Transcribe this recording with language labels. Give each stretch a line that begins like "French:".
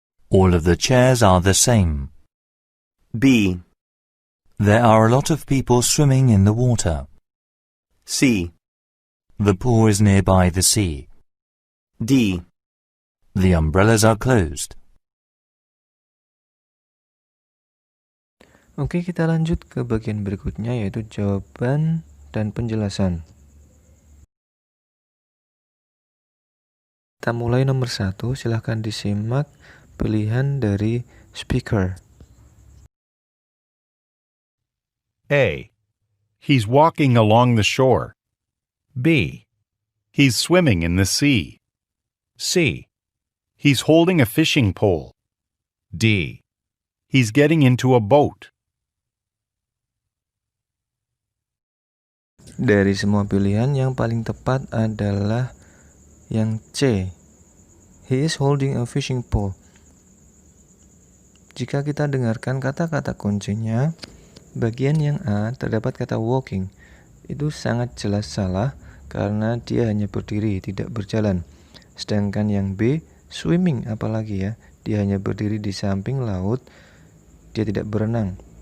English: All of the chairs are the same. B. There are a lot of people swimming in the water. C. The pool is nearby the sea. D. The umbrellas are closed.
Indonesian: Oke, kita lanjut ke bagian berikutnya, yaitu jawaban dan penjelasan. Kita mulai nomor 1, silahkan disimak pilihan dari speaker.
English: A. He's walking along the shore. B. He's swimming in the sea. C. He's holding a fishing pole. D. He's getting into a boat.
Indonesian: Dari semua pilihan, yang paling tepat adalah yang C.
English: He is holding a fishing pole.
Indonesian: Jika kita dengarkan kata-kata kuncinya, bagian yang A terdapat kata walking. Itu sangat jelas salah karena dia hanya berdiri, tidak berjalan. Sedangkan yang B, swimming apalagi ya, dia hanya berdiri di samping laut, dia tidak berenang.